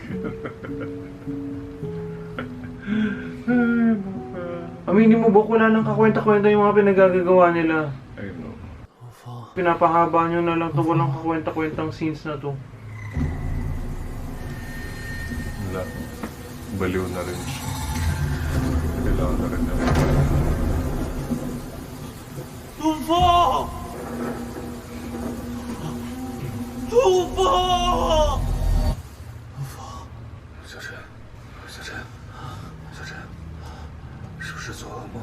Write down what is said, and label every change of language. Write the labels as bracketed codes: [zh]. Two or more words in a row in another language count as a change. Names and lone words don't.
[tl] Aminin mo ba wala nang kakwenta-kwenta yung mga pinagagagawa nila? [en] I know. [zh] 老方， [tl] Pinapahaba nyo na lang ito, walang kakwenta-kwentang scenes na to. Wala. Baliw na rin siya. Kailangan na rin na rin. [zh] 陆枫，陆枫，小陈，小陈，小陈，是不是做噩梦？